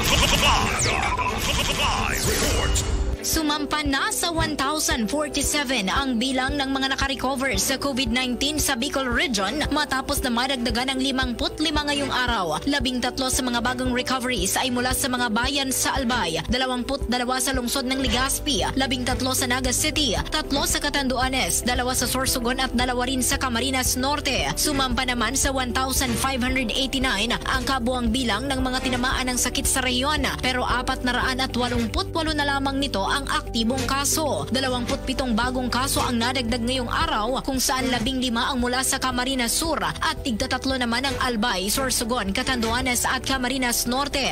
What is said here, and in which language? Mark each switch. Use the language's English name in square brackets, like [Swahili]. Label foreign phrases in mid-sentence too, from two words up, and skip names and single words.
[Filipino] Sumampa na sa 1,047 ang bilang ng mga nakarecover sa COVID-19 sa Bicol Region matapos na madagdagan ng 55 ngayong araw. 13 sa mga bagong recoveries ay mula sa mga bayan sa Albay, 22 sa lungsod ng Legazpi, 13 sa Naga City, 3 sa Catanduanes, 2 sa Sorsogon at 2 rin sa Camarines Norte. Sumampa naman sa 1,589 ang kabuang bilang ng mga tinamaan ng sakit sa rehiyon, pero 488 na lamang nito ang aktibong kaso. 27 bagong kaso ang nadagdag ngayong araw, kung saan 15 ang mula sa Camarines Sur at 13 naman ang Albay, Sorsogon, Catanduanes at Camarines Norte.